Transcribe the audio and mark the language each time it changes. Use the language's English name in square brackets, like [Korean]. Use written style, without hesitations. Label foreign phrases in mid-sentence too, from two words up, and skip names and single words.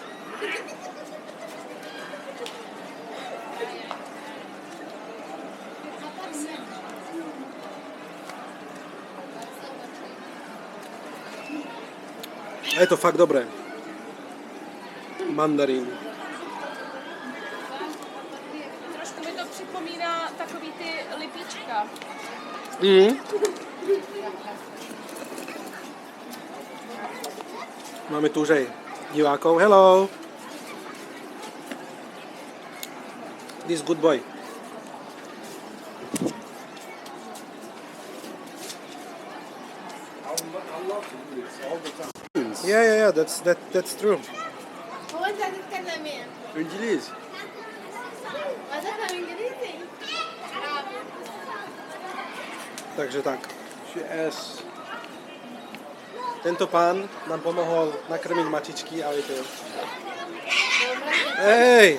[Slovak] A je to fakt dobré. Mandarín. [Czech] Trošku mi to připomíná takový ty lipíčka. [Slovak] Máme tu už aj divákov. [English] Hello. This good boy. Yeah, that's true. [Arabic] هو انت هتتكلم ايه؟ انجليزي. هتفهم انجليزي؟ [Slovak] Takže tak. Yes. Tento pán nám pomohol nakrmiť mačičky, ahojte. Hej!